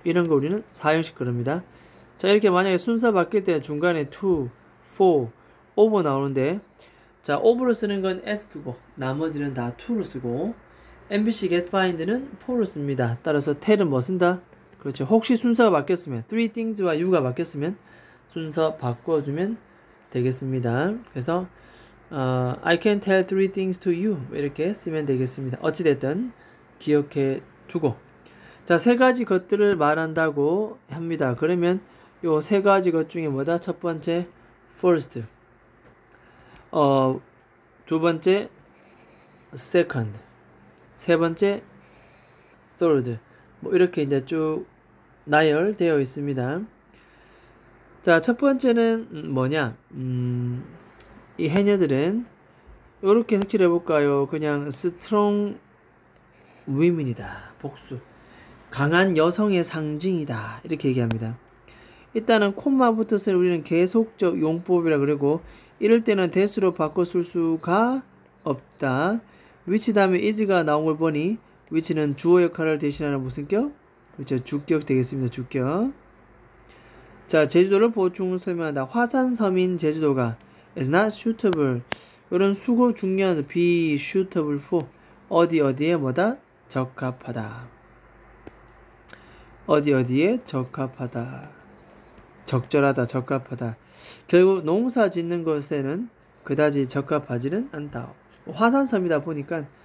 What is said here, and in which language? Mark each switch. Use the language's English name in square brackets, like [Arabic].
[Korean] 이런 거 우리는 사형식 그럽니다. 자, 이렇게 만약에 순서 바뀔 때 중간에 to, for, over 나오는데, 자, over를 쓰는 건 ask고 나머지는 다 to를 쓰고, MBC get find는 for를 씁니다. 따라서 tell은 뭐 쓴다? 그렇죠. 혹시 순서가 바뀌었으면 3 things와 you가 바뀌었으면 순서 바꿔주면 되겠습니다. 그래서 [English] I can tell 3 things to you [Korean] 이렇게 쓰면 되겠습니다. 어찌됐든 기억해 두고, 자, 3가지 것들을 말한다고 합니다. 그러면 요 3가지 것 중에 뭐다? 첫 번째 first, 두 번째 second, 세 번째 third. 뭐 이렇게 이제 쭉 나열되어 있습니다. 자, 첫 번째는 뭐냐? 이 해녀들은 이렇게 색칠해 볼까요? 그냥 [English] strong women [Korean] 이다. 복수. 강한 여성의 상징이다. 이렇게 얘기합니다. 일단은 콤마 붙었을 때 우리는 계속적 용법이라 그러고, 이럴 때는 대수로 바꿔 쓸 수가 없다. which 다음에 is가 나온 걸 보니 which는 주어 역할을 대신하는 무슨 격? 그렇죠. 주격 되겠습니다. 주격. 자, 제주도를 보충 설명한다. 화산섬인 제주도가 [English] is not suitable. [Korean] 이런 수고 중요한 be suitable for. 어디에 뭐다? 적합하다. 어디에 적합하다. 적절하다. 적합하다. 결국 농사 짓는 것에는 그다지 적합하지는 않다. 화산섬이다 보니까